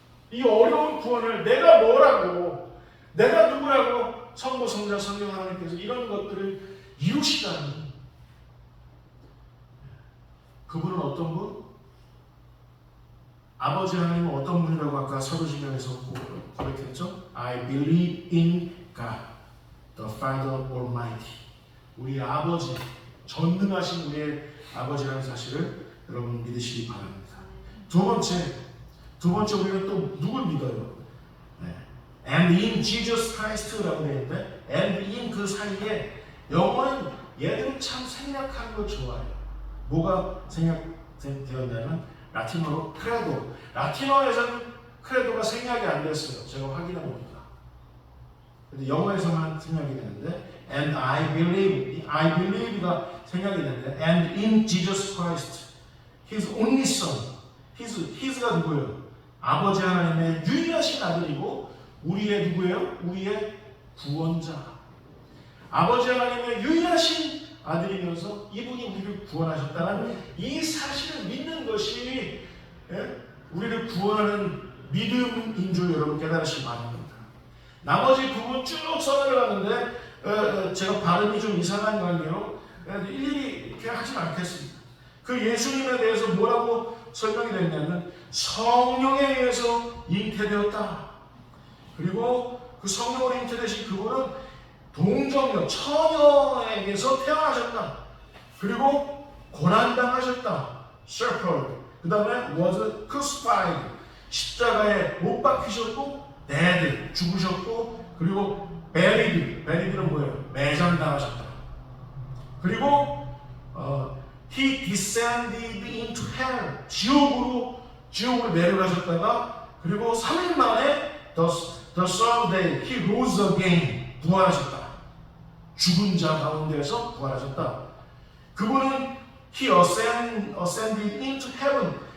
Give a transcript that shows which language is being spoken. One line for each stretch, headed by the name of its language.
Korean: 이 어려운 구원을 내가 뭐라고, 내가 누구라고 성부, 성자, 성령 하나님께서 이런 것들을 이루시다니. 그분은 어떤 분? 아버지 하나님은 어떤 분이라고 아까 사도신경에서 고백했죠?
English: I believe in God, the Father Almighty.
Korean: 우리 아버지, 전능하신 우리의 아버지라는 사실을 여러분 믿으시기 바랍니다. 두 번째 우리는 또 누굴 믿어요? 네.
English: And in Jesus Christ
Korean: 라고 되어 있는데
English: and in
Korean: 그 사이에 영어는 얘들은 참 생략하는 거 좋아해요. 뭐가 생략되었냐면 라틴어로 크레도. 라틴어에서는 크레도가 생략이 안 됐어요. 제가 확인해 보니까. 근데 영어에서만 생략이 되는데
English: and I believe
Korean: 가 생략이 되는데
English: and in Jesus Christ, His only Son.
Korean: His가 누구예요? 아버지 하나님의 유일하신 아들이고 우리의 누구예요? 우리의 구원자. 아버지 하나님의 유일하신 아들이면서 이분이 우리를 구원하셨다는 이 사실을 믿는 것이 우리를 구원하는 믿음인 줄 여러분 깨달으시기 바랍니다. 나머지 부분 쭉 써내려가는데 제가 발음이 좀 이상한 관계로 일일이 이렇게 하진 않겠습니다. 그 예수님에 대해서 뭐라고 설명이 됐냐면 성령에 의해서 잉태되었다. 그리고 그 성령으로 잉태되신 그분은 동정녀, 처녀에게서 태어나셨다. 그리고 고난당하셨다. suffered. 그 다음에
English: was crucified.
Korean: 십자가에 못 박히셨고
English: dead,
Korean: 죽으셨고 그리고
English: buryed
Korean: 는 뭐예요? 매장당하셨다. 그리고
English: he descended into hell.
Korean: 지옥으로 내려가셨다가 그리고 3일 만에
English: the third day he rose again.
Korean: 부활하셨다. 죽은 자 가운데에서 부활하셨다. 그분은
English: he ascended into heaven.